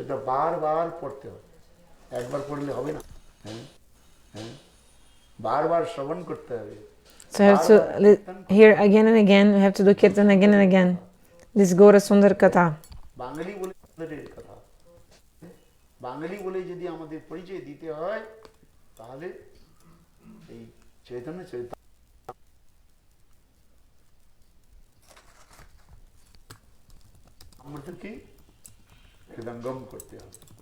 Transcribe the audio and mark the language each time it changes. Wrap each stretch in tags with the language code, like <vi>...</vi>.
<bn>বারবার পড়তে হবে, একবার পড়লে হবে না, বারবার শ্রবণ করতে হবে।</bn> <en>So you have to hear again and again, you have to do kirtan again and again. This Gaura Sundar Katha.</en> <bn>বাঙালি বলে কথা, বাঙালি বলে যদি আমাদের পরিচয় দিতে হয় তাহলে এই চৈতন্য চরিতামৃত কি হৃদয়ঙ্গম করতে হবে।</bn>